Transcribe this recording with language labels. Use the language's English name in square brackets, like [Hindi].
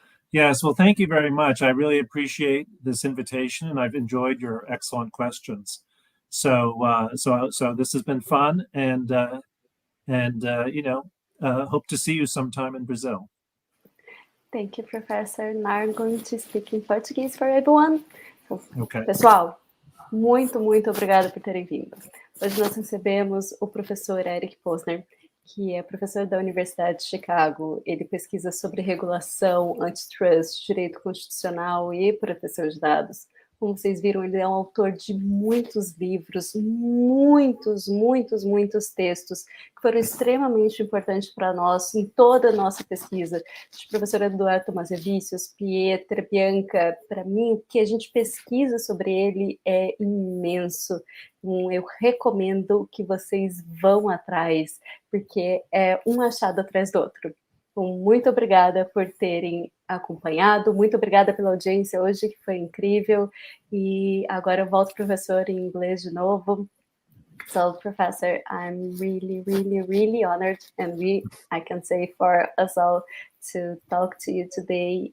[English] Yes, well, thank you very much. I really appreciate this invitation, and I've enjoyed your excellent questions. So this has been fun, and hope to see you sometime in Brazil. Thank you, Professor. Now I'm going to speak in Portuguese for everyone. Okay. [Portuguese] Pessoal, muito obrigada por terem vindo. Hoje nós recebemos o professor Eric Posner, que é professor da Universidade de Chicago. Ele pesquisa sobre regulação, antitrust, direito constitucional e proteção de dados. Como vocês viram, ele é um autor de muitos livros, muitos textos que foram extremamente importantes para nós em toda a nossa pesquisa. De professora Eduardo Tomazevicius, Pietra, Bianca, para mim, o que a gente pesquisa sobre ele é imenso. Eu recomendo que vocês vão atrás, porque é um achado atrás do outro. Então, muito obrigada por terem acompanhado, muito obrigada pela audiência hoje, que foi incrível. E agora eu volto, professor, em inglês de novo. [English] So, Professor, I'm really honored, and I can say for us all, to talk to you today.